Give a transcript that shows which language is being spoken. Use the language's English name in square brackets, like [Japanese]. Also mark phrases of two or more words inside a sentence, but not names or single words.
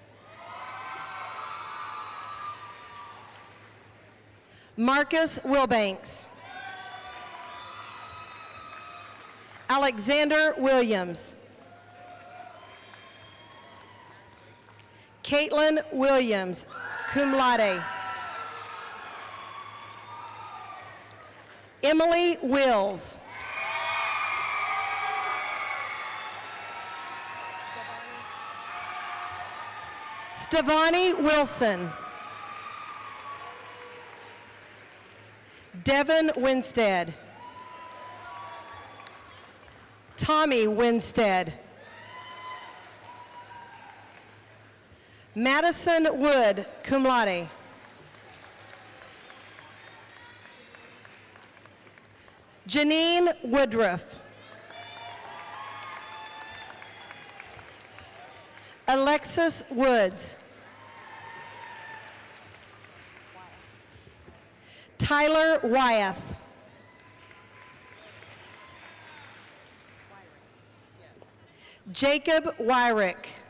[English] Marcus Wilbanks. Alexander Williams. Caitlin Williams, [Latin] cum laude. [English] Emily Wills. Stevani Wilson. Devin Winstead. Tommy Winstead. Madison Wood, [Latin] cum laude. [English] Janine Woodruff. Alexis Woods. Tyler Wyeth. Jacob Wyrick.